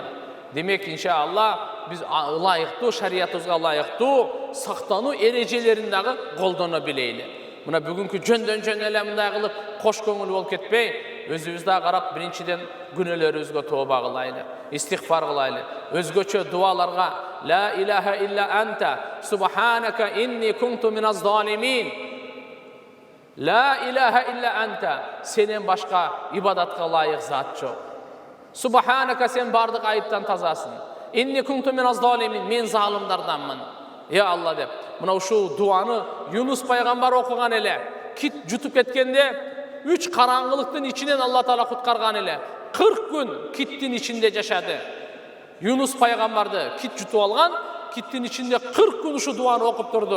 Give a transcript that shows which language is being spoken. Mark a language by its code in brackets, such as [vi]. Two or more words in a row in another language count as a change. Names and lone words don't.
[ky] Демек иншалла биз ылайыктуу шариятыбызга ылайыктуу сактануу эрежелерин дагы колдоно билейли. Мына бүгүнкү жөндөн жөн эле мындай кылып кош көңүл болуп кетпей, өзүбүздө карап биринчиден күнөөлөрүбүзгө тооба кылайлы, истигфар кылайлы. Өзгөчө дуаларга [ar] لا إله إلا أنت سبحانك إني كنت من الظالمين. لا إله إلا أنت, [ky] сенен башка ибадатка лайык зат жок. Субханака, сен бардык айыптан тазасың. [ar] إني كنت من الظالمين, [ky] мен залымдарданмын. Я Алла деп. Мына ушул дуаны Юнус пайгамбар окуган эле. Кит жутуп кеткенде 3 караңгылыктын ичинен Алла Таала куткарган эле. 40 күн киттин ичинде жашады. Юнус пайгамбарды кит жутуп алган, киттин ичинде 40 күн ушу дуаны окуп турду.